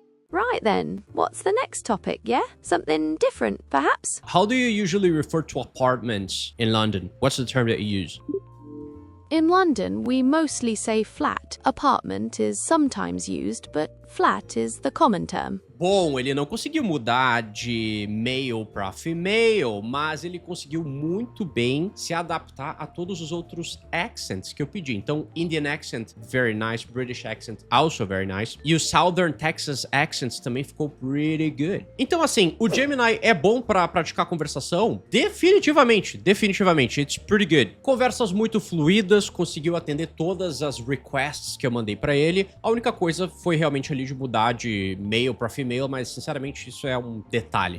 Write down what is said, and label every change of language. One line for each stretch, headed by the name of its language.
English: Right then, what's the next topic, yeah? Something different, perhaps? How do you usually refer to apartments in London? What's the term that you use? In London, we mostly say flat. Apartment is sometimes used, but flat is the common term.
Portuguese: Bom, ele não conseguiu mudar de male para female, mas ele conseguiu muito bem se adaptar a todos os outros accents que eu pedi.
English: Então, Indian accent, very nice. British accent, also very nice.
Portuguese: E o Southern Texas accent também ficou
English: pretty good.
Portuguese: Então, assim, o Gemini é bom para praticar conversação? Definitivamente, definitivamente.
English: It's pretty good.
Portuguese: Conversas muito fluidas, conseguiu atender todas as requests que eu mandei para ele. A única coisa foi realmente ali de mudar de male para female, mas sinceramente isso é um detalhe.